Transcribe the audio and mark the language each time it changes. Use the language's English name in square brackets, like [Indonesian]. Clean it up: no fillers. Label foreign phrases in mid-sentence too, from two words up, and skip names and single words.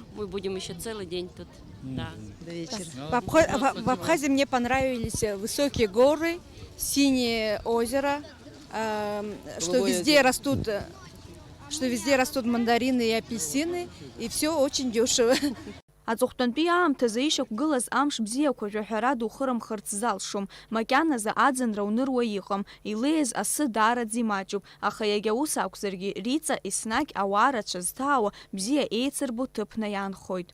[Russian] Мы будем еще целый день тут. Да. До вечера. В Абхазии мне понравились высокие горы, синее озеро, что Голубое везде растут мандарины и апельсины, и все очень дешево. [Abkhazian] Аҵыхәтәантәи аамҭазы ишьақәгылаз амш бзиақәа жәаҳәара духырымхырц залшом. Макьаназы аӡынра уныруа иҟам, илеиз асы даараӡа имаҷуп, аха иагьа ус акәзаргьы Риҵа еснагь ауаа рацәа зҭаауа бзиа еицырбо ҭыԥны иаанхоит.